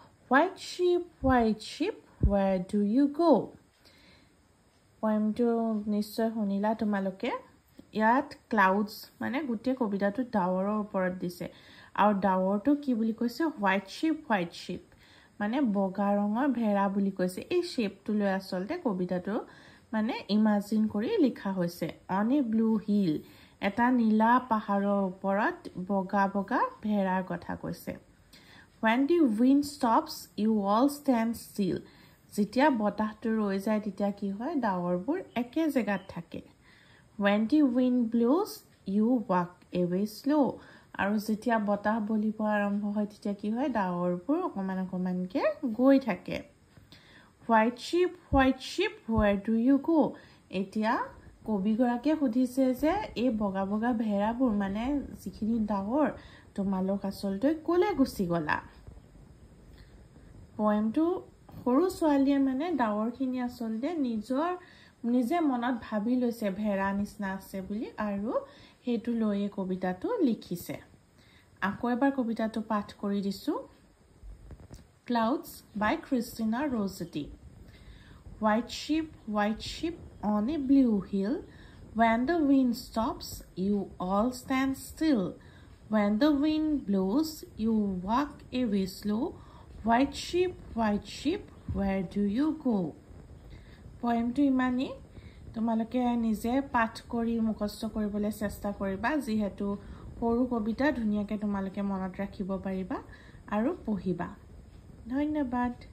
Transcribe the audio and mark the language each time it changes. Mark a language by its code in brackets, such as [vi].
[en] White sheep, where do you go? [as] পয়েমটো নিশ্চয় শুনিলা তোমালোকে। ইয়াত ক্লাউডছ মানে গোটেই কবিতাটো ডাৱৰৰ ওপৰত দিছে, আৰু ডাৱৰটো কি বুলি কৈছে? হোৱাইট শ্বিপ মানে বগা ৰঙৰ ভেড়া বুলি কৈছে। এই শ্বেপটো লৈ আচলতে কবিতাটো মানে ইমাজিন কৰি লিখা হৈছে। [en] on a blue hill, [as] এটা নীলা পাহাৰৰ ওপৰত বগা বগা ভেড়াৰ কথা কৈছে। [en] When the wind stops, you all stand still. [as] যেতিয়া বতাহটো ৰৈ যায় তেতিয়া কি হয়? ডাৱৰবোৰ একে জেগাত থাকে। [en] When the wind blows, you walk away slow. [as] আৰু যেতিয়া বতাহ বলিব আৰম্ভ হয় তেতিয়া কি হয়? ডাৱৰবোৰ অকমানকৈ গৈ থাকে। [en] White sheep, where do you go? [as] এতিয়া কবিগৰাকীয়ে সুধিছে যে এই বগা বগা ভেড়াবোৰ মানে যিখিনি ডাৱৰ, তোমালোক আচলতে ক'লে গুচি গলা? পয়েমটো সৰু ছোৱালীয়ে মানে ডাৱৰখিনি আচলতে নিজে মনত ভাবি লৈছে ভেড়া নিচিনা আছে বুলি, আৰু সেইটো লৈয়ে কবিতাটো লিখিছে। আকৌ এবাৰ কবিতাটো পাঠ কৰি দিছোঁ। Clouds by Christina Rossetti. [en] White sheep on a blue hill. When the wind stops, you all stand still. When the wind blows, you walk away slow. White sheep, where do you go? [as] পয়েমটো ইমানেই। তোমালোকে নিজে পাঠ কৰি মুখস্থ কৰিবলৈ চেষ্টা কৰিবা, যিহেতু সৰু কবিতা ধুনীয়াকৈ তোমালোকে মনত ৰাখিব পাৰিবা আৰু পঢ়িবা। ধন্যবাদ।